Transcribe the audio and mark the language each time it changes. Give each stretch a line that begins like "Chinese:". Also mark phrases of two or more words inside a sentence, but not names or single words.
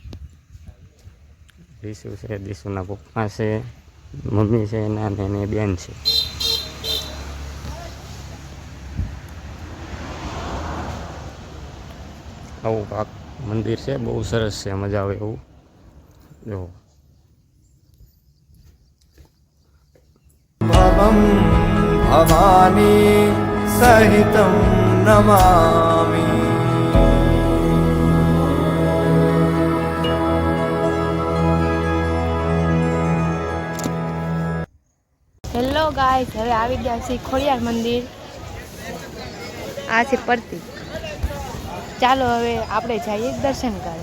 Gujarati: દીસુ છે, દીસુના પપ્પા છે, મમ્મી છે અને એની બેન છે. આવું પાક મંદિર છે, બહુ સરસ છે, મજા આવે એવું. જો
Sanskrit: भवम भवानी सहितम नमामि.
English: hello guys,
Gujarati: હવે આવી ગયા છીએ ખોડિયાર મંદિર. આ છે પ્રતીક. ચાલો હવે આપણે જઈએ દર્શન કરે.